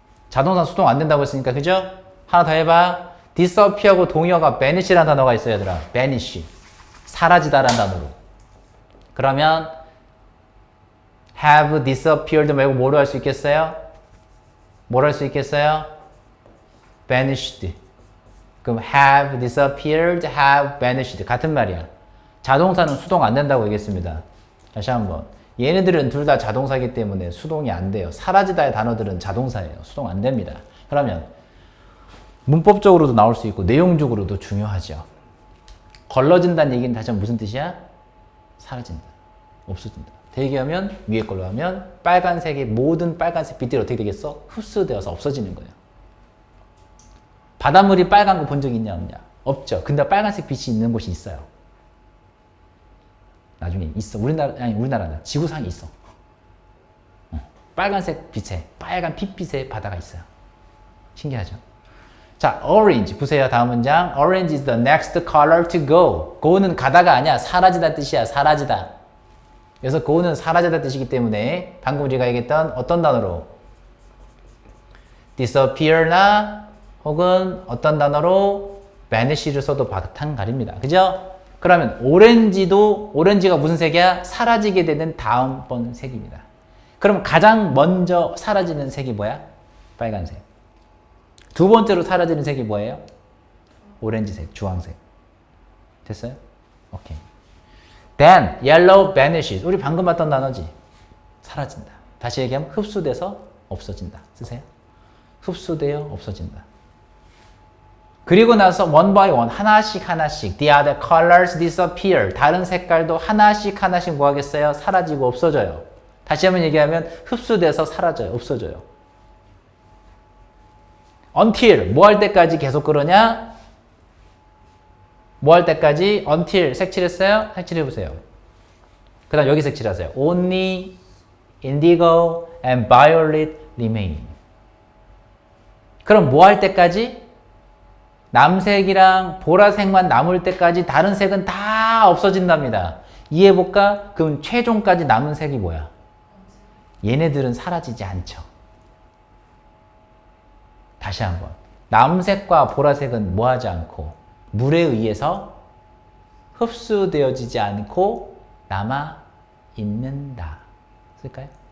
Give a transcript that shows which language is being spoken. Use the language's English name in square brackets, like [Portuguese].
[Korean] 자동사 수동 안 된다고 했으니까 그죠? 하나 더 해봐. disappear하고 동의어가 vanish라는 단어가 있어요, 얘들아. vanish. 사라지다라는 단어로. 그러면 have disappeared 말고 뭐로 할 수 있겠어요? 뭐로 할 수 있겠어요? vanished. [English] 그럼 have disappeared, have vanished. [Korean] 같은 말이야. 자동사는 수동 안 된다고 얘기했습니다. 다시 한번. 얘네들은 둘 다 자동사이기 때문에 수동이 안 돼요. 사라지다의 단어들은 자동사예요. 수동 안 됩니다. 그러면 문법적으로도 나올 수 있고 내용적으로도 중요하죠. 걸러진다는 얘기는 다시 한번 무슨 뜻이야? 사라진다. 없어진다. 대기하면 위에 걸로 하면 빨간색의 모든 빨간색 빛들이 어떻게 되겠어? 흡수되어서 없어지는 거예요. 바닷물이 빨간 거 본 적 있냐 없냐? 없죠. 근데 빨간색 빛이 있는 곳이 있어요. 나중에 있어. 우리나라는 지구상에 있어. 빨간색 빛에 빨간 핏빛의 바다가 있어요. 신기하죠? 자, orange 보세요. 다음 문장. [English] Orange is the next color to go. [Korean] go는 가다가 아니야. 사라지다 뜻이야. 사라지다. 그래서 go는 사라지다 뜻이기 때문에 방금 우리가 얘기했던 어떤 단어로 disappear나 혹은 어떤 단어로 vanish를 써도 바탕가립니다. 그죠? 그러면 오렌지가 무슨 색이야? 사라지게 되는 다음번 색입니다. 그럼 가장 먼저 사라지는 색이 뭐야? 빨간색. 두 번째로 사라지는 색이 뭐예요? 오렌지색, 주황색. 됐어요? 오케이. [English] Then yellow vanishes. [Korean] 우리 방금 봤던 단어지. 사라진다. 다시 얘기하면 흡수돼서 없어진다. 쓰세요. 흡수되어 없어진다. 그리고 나서 [English] one by one [Korean] 하나씩 [English] the other colors disappear. [Korean] 다른 색깔도 하나씩 뭐 하겠어요? 사라지고 없어져요. 다시 한번 얘기하면 흡수돼서 사라져요. 없어져요. until 뭐 할 때까지 계속 그러냐? 뭐 할 때까지? until 색칠했어요? 색칠해보세요. 그 다음 여기 색칠하세요. [English] only indigo and violet remain. [Korean] 그럼 뭐 할 때까지? 남색이랑 보라색만 남을 때까지 다른 색은 다 없어진답니다. 이해해볼까? 그럼 최종까지 남은 색이 뭐야? 얘네들은 사라지지 않죠. 다시 한번. 남색과 보라색은 뭐하지 않고 물에 의해서 흡수되어지지 않고 남아있는다. 쓸까요?